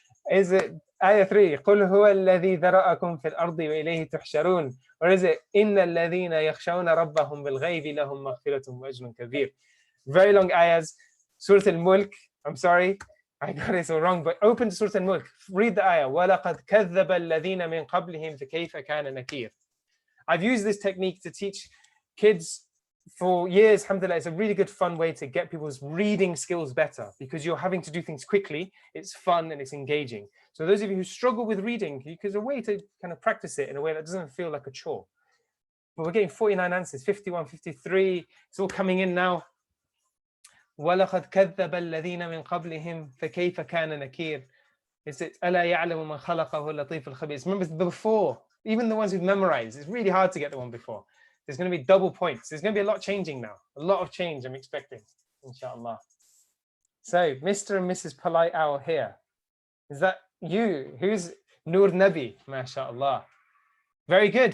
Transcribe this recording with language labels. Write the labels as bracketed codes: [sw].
[en] Is it Ayah 3, [ar] قُلْ هُوَ الَّذِي ذَرَأَكُمْ فِي الْأَرْضِ وَإِلَيْهِ تُحْشَرُونَ. [en] Or is it [ar] إِنَّ الَّذِينَ يَخْشَوْنَ رَبَّهُمْ بِالْغَيْبِ لَهُمْ مَغْفِرَةٌ وَأَجْرٌ كَبِيرٌ. [en] Very long ayahs. Surah Al-Mulk, I'm sorry, I got it so wrong, but open to Surah Al-Mulk. Read the ayah. [ar] وَلَقَدْ كَذَّبَ الَّذِينَ مِنْ قَبْلِهِمْ فَكَيْفَ كَانَ نَكِيرٌ. [en] I've used this technique to teach kids for years. Alhamdulillah, it's a really good fun way to get people's reading skills better because you're having to do things quickly. It's fun and it's engaging. So those of you who struggle with reading, there's a way to kind of practice it in a way that doesn't feel like a chore. But we're getting 49 answers, 51, 53. It's all coming in now. [ar] وَلَقَدْ كَذَّبَ الَّذِينَ مِنْ قَبْلِهِمْ فَكَيْفَ كَانَ نَكِيرٌ. [en] Is it [ar] أَلَا يَعْلَمُ مَنْ خَلَقَهُ اللَّطِيفُ الْخَبِيرُ. [en] Remember the before, even the ones who've memorized, it's really hard to get the one before. There's going to be double points. There's going to be a lot changing now. A lot of change I'm expecting, inshallah. So, Mr. and Mrs. Polite Owl here. Is that you? Who's Noor Nabi? MashaAllah. Very good.